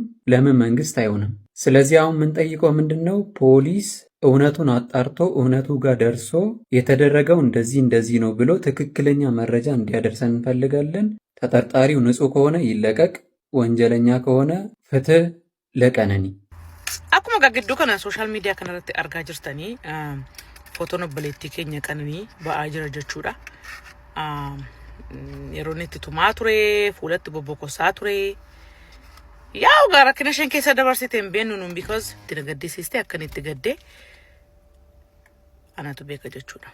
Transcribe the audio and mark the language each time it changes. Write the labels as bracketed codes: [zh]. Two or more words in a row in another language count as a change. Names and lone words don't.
[am] ለምን መንግስት አይሆንም? ስለዚህ አሁን የምንጠይቀው ምንድነው? ፖሊስ እውነቱን አጣርቶ እውነቱ ጋር ደርሶ የተደረገው እንደዚህ ነው ብሎ ትክክለኛ መረጃ እንዲያደርሰን እንፈልጋለን። ተጠርጣሪው ንጹህ ከሆነ ይለቀቅ፣ ወንጀለኛ ከሆነ ፍትህ ለቀነኒ። [om] Akkuma gaggiddu kana [en] social media [om] kanarratti argaa jirtanii footoon obboleettii keenya Qananii ba'aa jira jechuudha. Yeroo inni itti tumaa ture, fuulatti bobbokosaa ture. Yaa ugaa rakkina isheen keessa dabarsite hin beeknu nuun because itti gaddisiiste akkan itti gaddee anatu beeka jechuudha.